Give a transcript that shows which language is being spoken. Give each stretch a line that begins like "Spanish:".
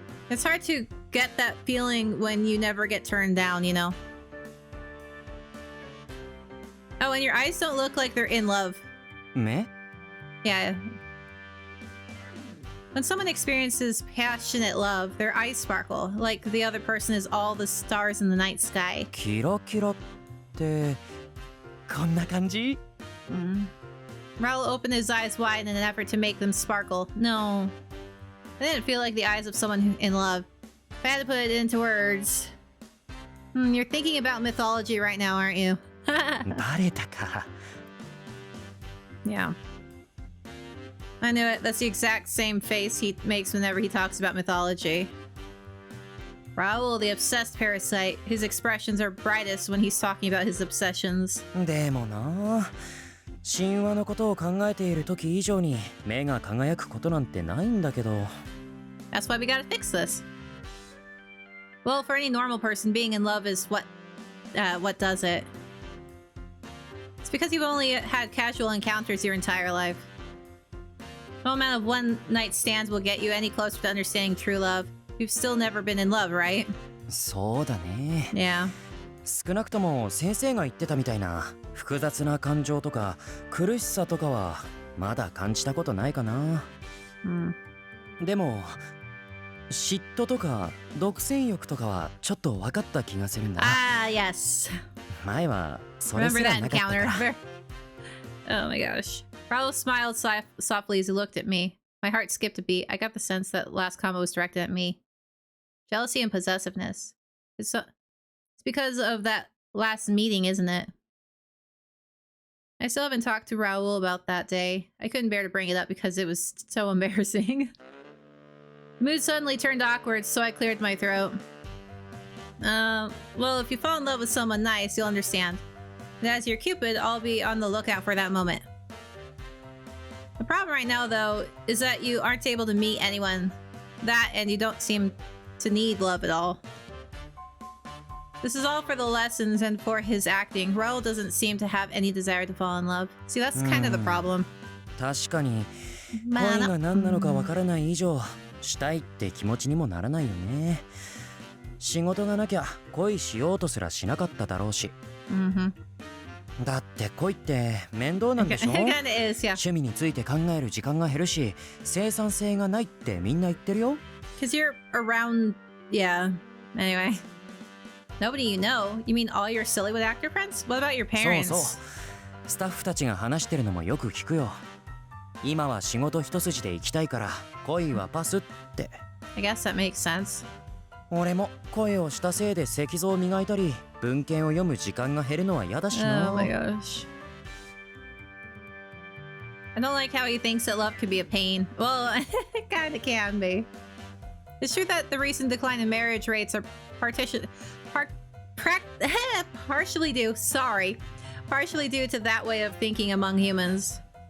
English: It's hard to get that feeling when you never get turned down, you know? Oh, and your eyes don't look like they're in love.
Japanese: 目？
English: Yeah. When someone experiences passionate love, their eyes sparkle, like the other person is all the stars in the night sky.
Japanese: キラキラって、こんな感じ？
English: Raul opened his eyes wide in an effort to make them sparkle. No. I didn't feel like the eyes of someone in love. If I had to put it into words... you're thinking about mythology right now, aren't you?
Japanese: バレたか。
English: Yeah. I knew it. That's the exact same face he makes whenever he talks about mythology. Raul, the obsessed parasite. His expressions are brightest when he's talking about his obsessions.
Japanese: でもな、神話のことを考えている時以上に目が輝くことなんてないんだけど。
English: That's why we gotta fix this. Well, for any normal person, being in love is what does it. It's because you've only had casual encounters your entire life. No amount of one-night stands will get you any closer to understanding true love. You've still never been in love, right?
Japanese: そうだね。
English: Yeah.
Japanese: 少なくとも先生が言ってたみたいな複雑な感情とか苦しさとかはまだ感じたことないかな。でも嫉妬とか独占欲とかはちょっと分かった気がするんだ。
English: Ah, yes.
Japanese: 前はそれすらなかったから。
English: Oh my gosh. Raul smiled softly as he looked at me. My heart skipped a beat. I got the sense that last comment was directed at me. Jealousy and possessiveness. It's because of that last meeting, isn't it? I still haven't talked to Raul about that day. I couldn't bear to bring it up because it was so embarrassing. The mood suddenly turned awkward, so I cleared my throat. Well, if you fall in love with someone nice, you'll understand. And as your Cupid, I'll be on the lookout for that moment. The problem right now, though, is that you aren't able to meet anyone. That, and you don't seem to need love at all. This is all for the lessons and for his acting. Raul doesn't seem to have any desire to fall in love. See, that's kind of the problem.
Japanese: 確かに恋が何なのかわからない以上したいって気持ちにもならないよね。仕事がなきゃ恋しようとすらしなかっただろうし。だって恋って面倒なんでしょ？趣味について考える時間が減るし、生産性がないってみんな言ってるよ。
English: Cause you're around, yeah. Anyway, nobody you know. You mean all your Sillywood actor friends? What about your parents?
Japanese: そうそう。スタッフたちが話してるのもよく聞くよ。今は仕事一筋で行きたいから恋はパスって。
English: I guess that makes sense.
Japanese: 俺も恋をしたせいで石像を磨いたり文献を読む時間が減るのは嫌だしな。
English: Oh my gosh. I don't like how he thinks that love could be a pain. Well, it kind of can be. It's true that the recent decline in marriage rates are partially due to that way of thinking among humans.